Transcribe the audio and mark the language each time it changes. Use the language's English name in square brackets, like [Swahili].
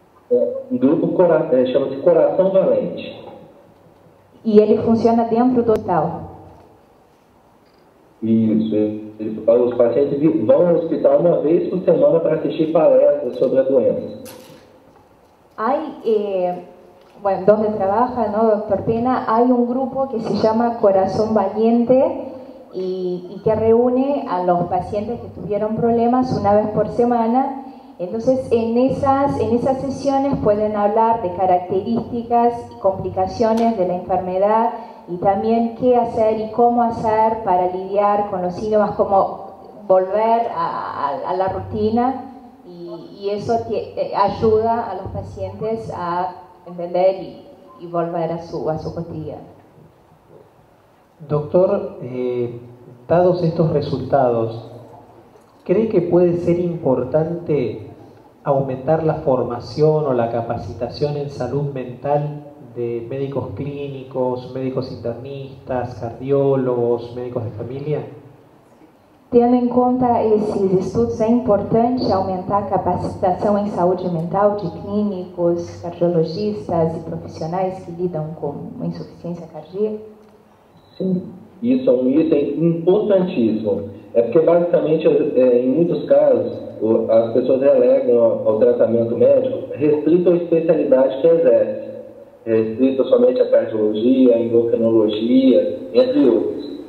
[Portuguese] O grupo chama-se Coração Valente. E ele funciona dentro do hospital? Isso. Os pacientes vão ao hospital uma vez por semana para assistir palestras sobre a doença. [Spanish] Hay, bueno, donde trabaja, ¿no, doctor Pena? Hay un grupo que se llama Corazón Valiente y que reúne a los pacientes que tuvieron problemas una vez por semana. Entonces, en esas sesiones pueden hablar de características y complicaciones de la enfermedad y también qué hacer y cómo hacer para lidiar con los síntomas, cómo volver a la rutina, y eso ayuda a los pacientes a entender y volver a su cotidiano. Doctor, dados estos resultados, ¿cree que puede ser importante aumentar la formación o la capacitación en salud mental de médicos clínicos, médicos internistas, cardiólogos, médicos de familia? [Portuguese] Tendo em conta esses estudos, é importante aumentar a capacitação em saúde mental de clínicos, cardiologistas e profissionais que lidam com insuficiência cardíaca? Sim, isso é um item importantíssimo. É porque, basicamente, em muitos casos, as pessoas relegam ao tratamento médico restrito à especialidade que exerce, restrito somente à cardiologia, à endocrinologia, entre outros.